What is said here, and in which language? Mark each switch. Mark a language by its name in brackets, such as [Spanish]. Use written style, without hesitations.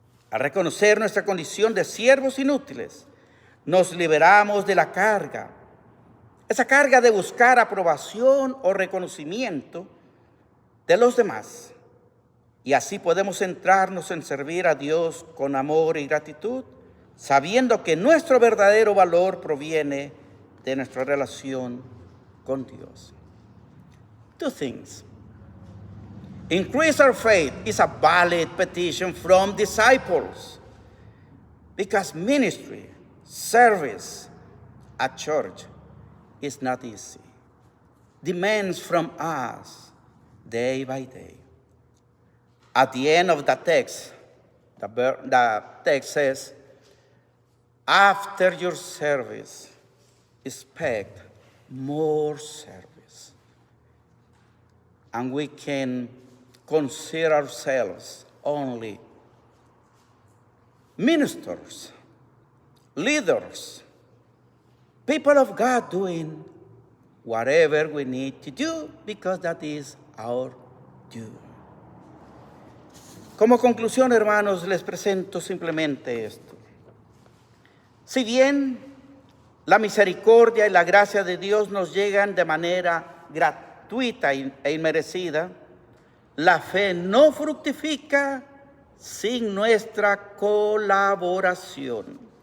[Spanish] Al reconocer nuestra condición de siervos inútiles, nos liberamos de la carga, esa carga de buscar aprobación o reconocimiento de los demás. Y así podemos centrarnos en servir a Dios con amor y gratitud, sabiendo que nuestro verdadero valor proviene de nuestra relación con Dios. [English] Two things. Increase our faith is a valid petition from disciples, because ministry, service at church is not easy. Demands from us day by day. At the end of the text, the text says, after your service, expect more service. And we can consider ourselves only ministers, leaders, people of God doing whatever we need to do because that is our due. [Spanish] Como conclusión, hermanos, les presento simplemente esto. Si bien la misericordia y la gracia de Dios nos llegan de manera gratuita e inmerecida, la fe no fructifica sin nuestra colaboración.